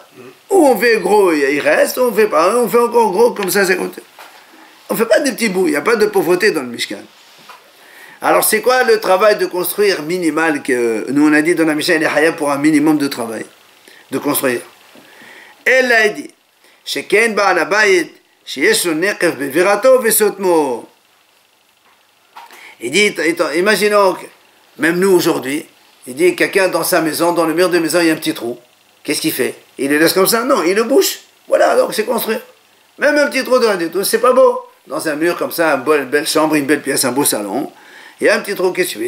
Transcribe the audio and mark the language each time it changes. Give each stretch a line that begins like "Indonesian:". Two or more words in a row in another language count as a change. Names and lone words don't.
French: Ou on fait gros, il reste, ou on fait pas, on fait encore gros, comme ça, c'est compté. On ne fait pas des petits bouts, il n'y a pas de pauvreté dans le Mishkan. Alors c'est quoi le travail de construire minimal que nous on a dit dans la Mishnah, il est hayab pour un minimum de travail, de construire. Elle a dit,
Hebrew: שכן בעל הבית שיש לו נקב בבירתו וסותמו.
French: Il dit, imaginons que, même nous aujourd'hui, il dit, quelqu'un dans sa maison, dans le mur de la maison, il y a un petit trou. Qu'est-ce qu'il fait? Il le laisse comme ça? Non, il le bouche. Voilà, donc c'est construire. Même un petit trou de rien du tout, c'est pas beau. Dans un mur comme ça, une belle chambre, une belle pièce, un beau salon, il y a un petit trou, qu'est-ce que tu fais?